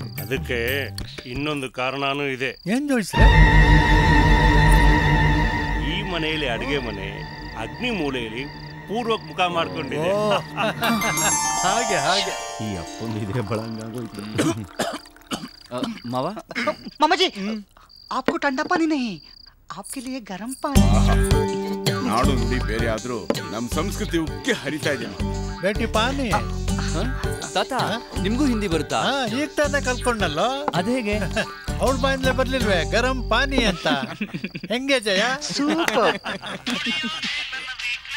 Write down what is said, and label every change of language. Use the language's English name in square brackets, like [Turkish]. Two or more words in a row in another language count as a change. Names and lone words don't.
[Kannada] ಅದಕ್ಕೆ ಇನ್ನೊಂದು ಕಾರಣನೂ ಇದೆ. ಏನ್ ಜೋಡಿಸ್ರೆ? ಈ ಮನೆಯಲ್ಲಿ ಅಡಿಗೆ ಮನೆ ಅಗ್ನಿ ಮೂಲೆಯಲ್ಲಿ ಪೂರ್ವಕ್ ಮುಖ ಮಾಡ್ಕೊಂಡಿದೆ. ಹಾಗೆ ಹಾಗೆ ಈ ಅಪ್ಪಂದಿದ್ರೆ ಬಳಂಗಾಗೋಯ್ತು. ಮಾವ, [Hindi] मामा जी आपको ठंडा पानी नहीं, आपके लिए गर्म पानी. [Kannada] ನಾಡು ನುಡಿ ಬೇರೆ ಆದ್ರೂ ನಮ್ ಸಂಸ್ಕೃತಿ ಉಕ್ಕಿ ಹರಿತಾ ಇದೆ. [Hindi] बेटी पानी. [Kannada] ತಾತ, ನಿಮ್ಗೂ ಹಿಂದಿ ಬರುತ್ತಾ? ಈಗ ತಾನೇ ಕಲ್ತ್ಕೊಂಡಲ್ಲ. ಅದೇಗೆ? ಅವಳ ಬಾಯಿಂದಲೇ ಬರ್ಲಿಲ್ವೇ [Hindi] गरम पानी [Kannada] ಅಂತ? ಹೆಂಗೆ ಜಯ?